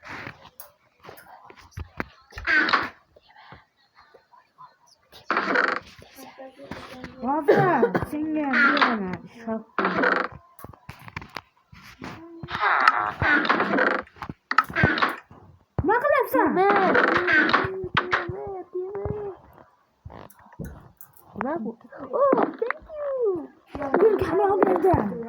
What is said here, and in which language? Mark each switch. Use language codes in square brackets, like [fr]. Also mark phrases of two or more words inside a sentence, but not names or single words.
[uz] Hozir senga ham beraman. Nima qilyapsan? Nima bu? [en] Oh, thank you. [uz] Bugun kamera berdim.